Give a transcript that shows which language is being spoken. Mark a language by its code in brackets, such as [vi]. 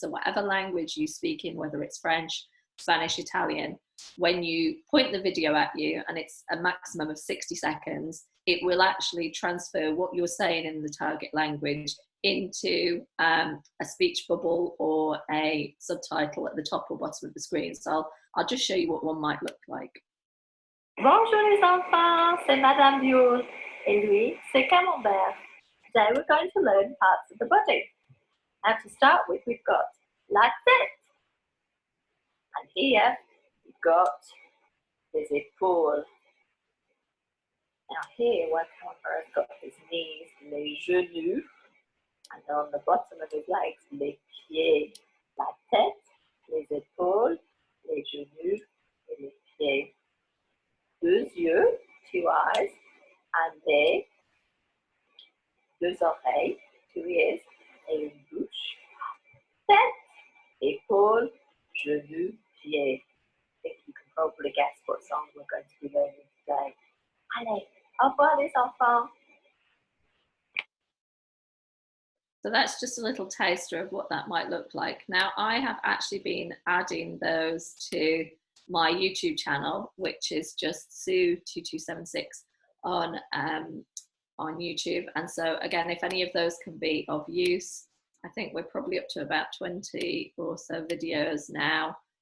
[en] So whatever language you speak in, whether it's French, Spanish, Italian, when you point the video at you, and it's a maximum of 60 seconds, it will actually transfer what you're saying in the target language into a speech bubble or a subtitle at the top or bottom of the screen. So I'll just show you what one might look like. [fr] Bonjour les enfants, c'est Madame Dioul, et lui, c'est Camembert. [en] Today we're going to learn parts of the body. And to start with, we've got la tête. And here we've got les épaules. Now here, where Camembert has got his knees, les genoux. And on the bottom of his legs, les pieds. [fr] La tête, les épaules, les genoux, et les pieds. 2 yeux, [en] 2 eyes, [fr] and 2 oreilles, [en] 2 ears, [fr] et une bouche. Tête, épaules, genoux, pieds. [en] I think you can probably guess what song we're going to be learning today. [fr] Allez, au revoir les enfants. [en] So that's just a little taster of what that might look like. Now, I have actually been adding those to my YouTube channel, which is just Sue2276 on YouTube. And so again, if any of those can be of use, I think we're probably up to about 20 or so videos now.